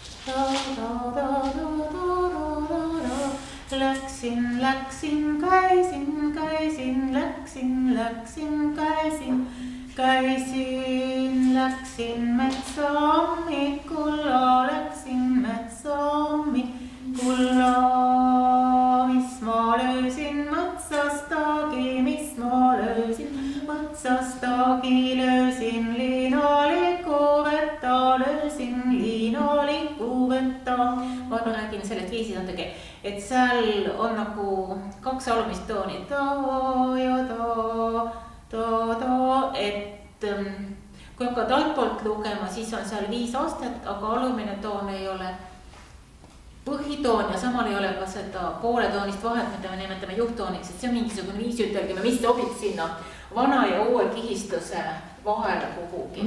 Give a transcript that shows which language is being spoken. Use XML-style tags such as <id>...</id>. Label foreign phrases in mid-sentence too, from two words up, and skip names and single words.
<et>Läksin, läksin metsa hommikulla, läksin metsa hommikulla. Mis ma löysin matsastagi, mis ma löysin matsastagi, löysin liinalikku vetta, löysin liinalikku vetta. Ma räägin sellest viisi natuke, et seal on nagu 2 alumist tooni, et kui hakkad altpoolt lugema, siis on seal 5 astet, aga alumine toon ei ole põhitoon ja samal ei ole ka seda pooletoonist vahet, mida me nimetame juhttooniks, et see on mingisugune viis, ütelgime, mis sobib sinna vana ja uue kihistuse vahele kuhugi.</et>